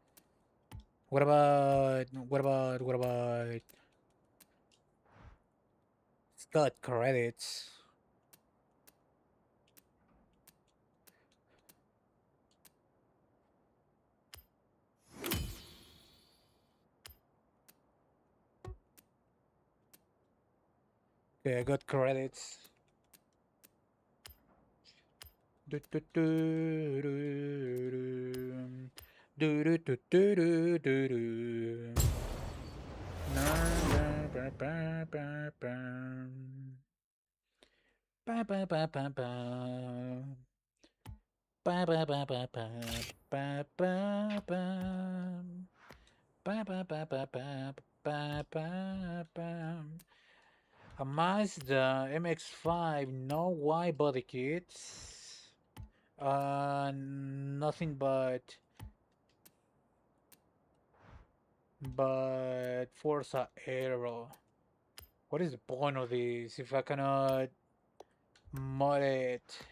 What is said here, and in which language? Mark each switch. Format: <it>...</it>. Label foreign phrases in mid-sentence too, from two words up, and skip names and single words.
<en>What about it's got credits. Okay, I got credits. Do, do, do, do, do, do, do, do, do, do, do. Na, ba, ba, ba, ba. Ba, ba, ba, ba, ba. Ba, ba, ba, ba, ba. Ba, ba, ba. Ba, ba, ba, ba, ba. Ba, ba, ba. A Mazda MX-5, no wide body kits. Nothing but Forza Aero. What is the point of this if I cannot mod it?</en>